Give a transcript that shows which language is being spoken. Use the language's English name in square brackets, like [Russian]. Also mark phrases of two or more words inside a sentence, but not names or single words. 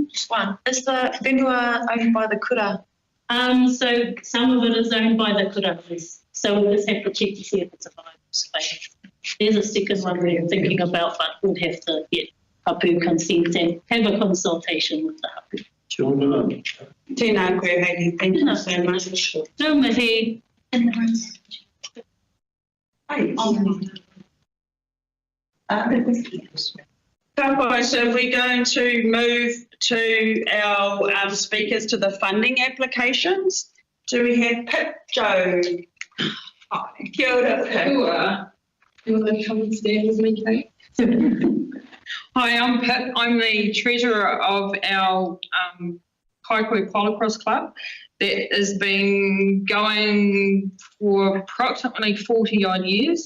[English] Just one. Is the whenua owned by the kura? So some of it is owned by the kura police. So we'll just have to check to see if it's a viable space. There's a second one we're thinking about, but we'll have to get hapu consent and have a consultation with the hapu. [Māori] Tēnā koe, Hayley. [English] Thank you so much. No mihi. So we're going to move to our speakers to the funding applications. Do we have Pip Joe? [Māori] Kia ora, [English] Pip. You want to come and stand with me, Kate? Hi, I'm Pip. I'm the treasurer of our Kaikohe Polocross Club that has been going for approximately 40 odd years.